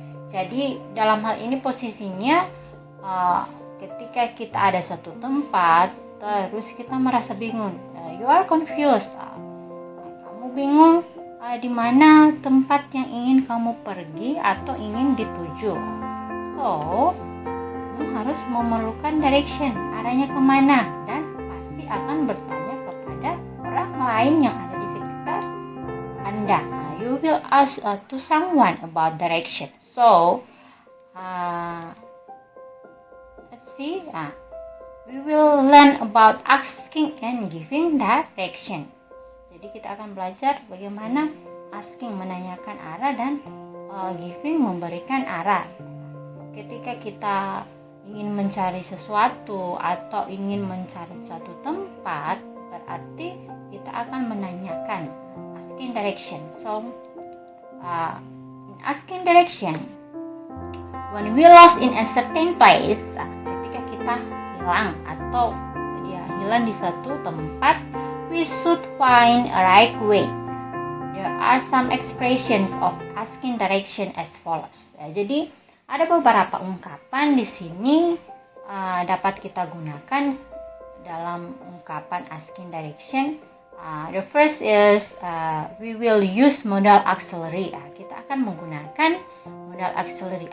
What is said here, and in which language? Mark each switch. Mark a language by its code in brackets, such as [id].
[id] Jadi dalam hal ini posisinya ketika kita ada satu tempat terus kita merasa bingung, [en] you are confused, [id] kamu bingung di mana tempat yang ingin kamu pergi atau ingin dituju. So kamu harus memerlukan direction, arahnya kemana, dan pasti akan bertanya kepada orang lain yang ada di sekitar Anda. [en] You will ask to someone about direction. So let's see. We will learn about asking and giving direction. [id] Jadi kita akan belajar bagaimana asking menanyakan arah dan giving memberikan arah. Ketika kita ingin mencari sesuatu atau ingin mencari suatu tempat, berarti kita akan menanyakan, asking direction. [en] So, asking direction, when we lost in a certain place, [id] ketika kita hilang atau hilang di suatu tempat, [en] we should find a right way. There are some expressions of asking direction as follows. [id] Jadi ada beberapa ungkapan di sini dapat kita gunakan dalam ungkapan asking direction. [en] The first is we will use modal auxiliary. [id] Kita akan menggunakan modal auxiliary.